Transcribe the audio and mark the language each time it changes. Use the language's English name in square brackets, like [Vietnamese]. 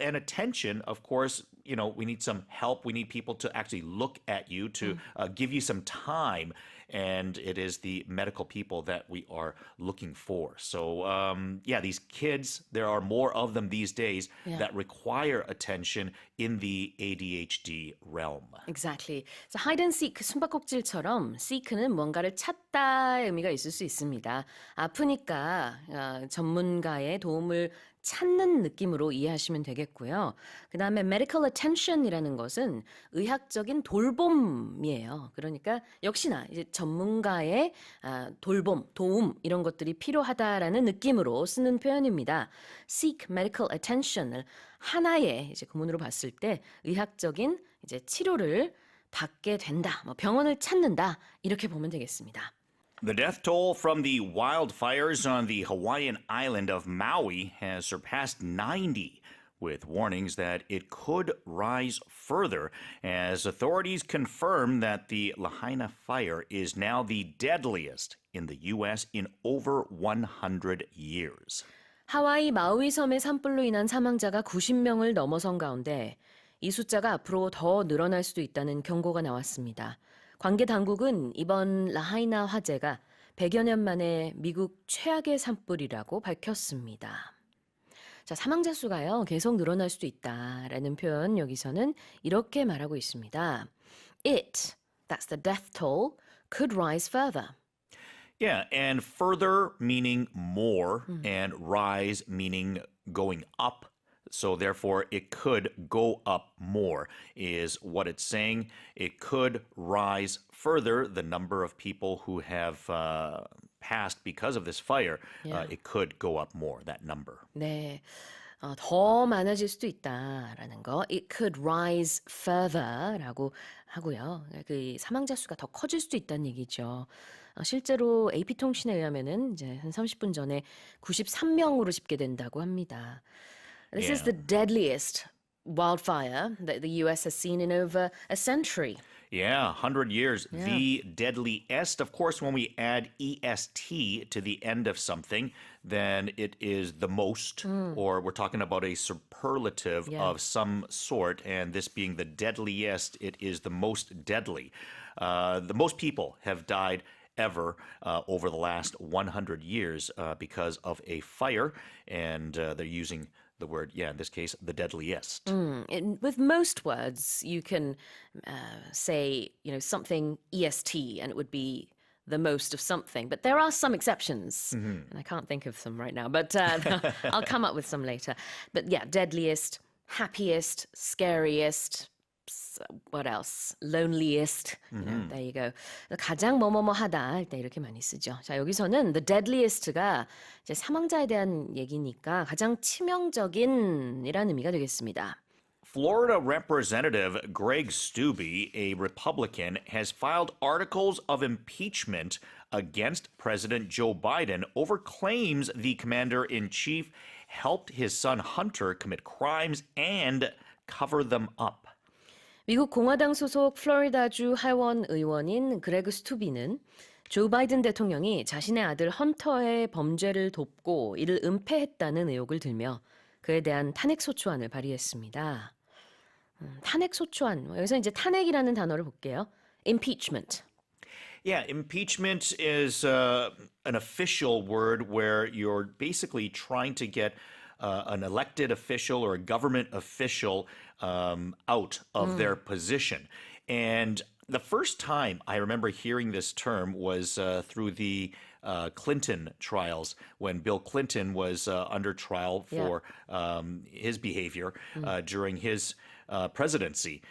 [English] And attention, of course, we need some help. We need people to actually look at you, to give you some time. And it is the medical people that we are looking for. So, these kids, there are more of them these days that require attention in the ADHD realm. Exactly. So hide and seek, [Korean] 숨바꼭질처럼 seek는 뭔가를 찾다의 의미가 있을 수 있습니다. 아프니까 전문가의 도움을 찾는 느낌으로 이해하시면 되겠고요. 그 다음에 medical attention이라는 것은 의학적인 돌봄이에요. 그러니까 역시나 이제 전문가의 돌봄, 도움 이런 것들이 필요하다라는 느낌으로 쓰는 표현입니다. [English] seek medical attention [Korean] 을 하나의 이제 구문으로 봤을 때 의학적인 이제 치료를 받게 된다, 병원을 찾는다 이렇게 보면 되겠습니다. [English] The death toll from the wildfires on the Hawaiian island of Maui has surpassed 90, with warnings that it could rise further as authorities confirm that the Lahaina fire is now the deadliest in the U.S. in over 100 years. [Korean] 하와이 마우이 섬의 산불로 인한 사망자가 90명을 넘어선 가운데 이 숫자가 앞으로 더 늘어날 수도 있다는 경고가 나왔습니다. 관계 당국은 이번 라하이나 화재가 100여 년 만에 미국 최악의 산불이라고 밝혔습니다. 자, 사망자 수가요, 계속 늘어날 수도 있다라는 표현 여기서는 이렇게 말하고 있습니다. [English] It, that's the death toll, could rise further. Yeah, and further meaning more, and rise meaning going up. So therefore, it could go up more, is what it's saying. It could rise further. The number of people who have passed because of this fire, Yeah. it could go up more, that number. [Korean] 네, 더 많아질 수도 있다라는 거. [English] It could rise further [Korean] 라고 하고요. 그 사망자 수가 더 커질 수도 있다는 얘기죠. 실제로 AP통신에 의하면은 이제 한 30분 전에 93명으로 집계된다고 합니다. [English] This is the deadliest wildfire that the US has seen in over a century. Yeah, 100 years. The deadliest. Of course, when we add EST to the end of something, then it is the most, or we're talking about a superlative of some sort. And this being the deadliest, it is the most deadly. The most people have died ever over the last 100 years because of a fire. And they're using the word, in this case, the deadliest. With most words, you can say, something EST, and it would be the most of something. But there are some exceptions, and I can't think of some right now, but I'll come up with some later. But yeah, deadliest, happiest, scariest, what else? Loneliest. There you go. [Korean] 가장 뭐뭐뭐하다 할 때 이렇게 많이 쓰죠. 자, 여기서는 the deadliest가 이제 사망자에 대한 얘기니까 가장 치명적인이라는 의미가 되겠습니다. [English] Florida Representative Greg Steube, a Republican, has filed articles of impeachment against President Joe Biden over claims the commander-in-chief helped his son Hunter commit crimes and cover them up. [Korean] 미국 공화당 소속 플로리다주 하원 의원인 그레그 스투비는 조 바이든 대통령이 자신의 아들 헌터의 범죄를 돕고 이를 은폐했다는 의혹을 들며 그에 대한 탄핵소추안을 발의했습니다. 탄핵소추안, 여기서 이제 탄핵이라는 단어를 볼게요. [English] Impeachment. Yeah, impeachment is an official word where you're basically trying to get an elected official or a government official out of their position. And the first time I remember hearing this term was through the Clinton trials when Bill Clinton was under trial for his behavior during his presidency.